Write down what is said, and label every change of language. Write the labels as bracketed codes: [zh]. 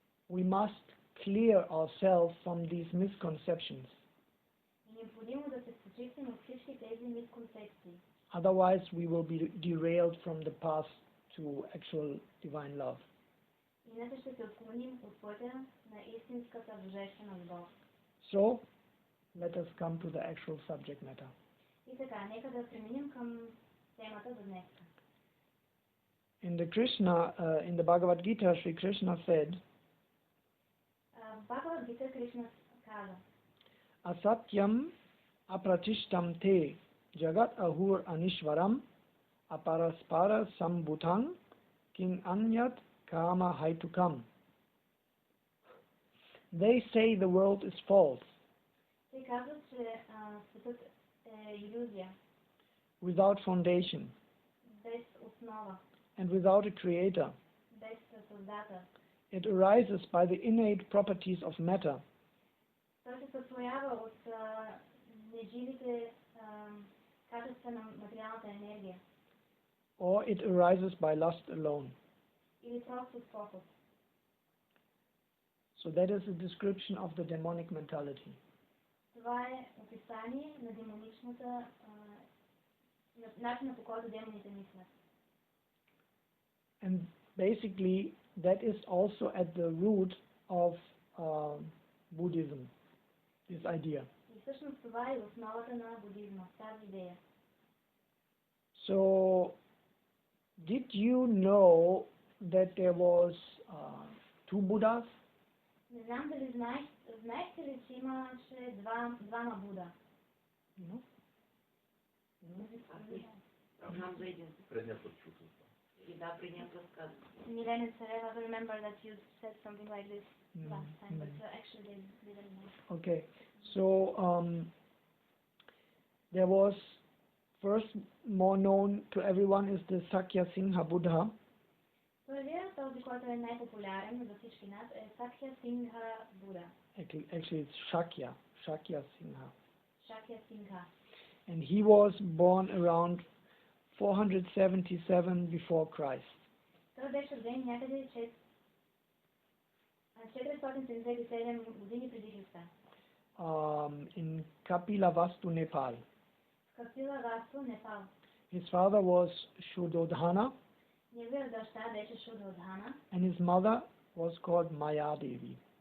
[en] We must clear ourselves from these misconceptions. [bg] И необходимо да се почистим от всички тези мисконцепции. [en] Otherwise, we will be derailed from the path to actual divine love. [bg] Иначе ще се отклоним от пътя на истинската божествена любов. [en] So, let us come to the actual subject matter. [bg] И така, нека да преминем към темата за днес. [en] In the Bhagavad Gita, Sri Krishna said, [bg] В Бхагавад Гита Кришна каза: [sa] Asatyam apratishtam te jagat ahur anishvaram aparaspara sambhutang king anyat kama haitukam. [en] They say the world is false, [bg] Те казват, че светът е илюзия, [en] without foundation, [bg] без основа, [en] and without a creator. [bg] без Създател. [en] It arises by the innate properties of matter, [bg] Той се сътворява от неживите качества на материалната енергия. [en] or it arises by lust alone. [bg] Или просто от поход. [en] So that is a description of the demonic mentality. [bg] Това е описание на демоничната, начина по който демоните мислят. [en] And basically, that is also at the root of Buddhism, this idea. [bg] И всъщност това е основата на будизма, тази идея. [en] So, did you know that there was two Buddhas? [bg] Не знам дали знаехте ли, че имаше двама Буда? [en] No? [bg] Знам за един. Предния път чух това. И да, предния път казах. [en] Milena and Sarah, I remember that you said something like this last time, but actually they didn't know. Okay, so there was first more known to everyone is the Sakya Singha Buddha. [bg] Първият, този, който е най-популярен за всички нас, е Сакя Сингха Буда. [en] Actually, it's Shakya Singha. [bg] Шакя Сингха. [en] And he was born around 477 before Christ. [bg] Той беше роден някъде 477 години преди Христа. [en] In Kapilavastu, Nepal. [bg] В Капилавасту, Непал. [en] His father was Shuddhodhana [bg] Неговият баща беше Шудhodhana, [en] and his mother was called Maya Devi.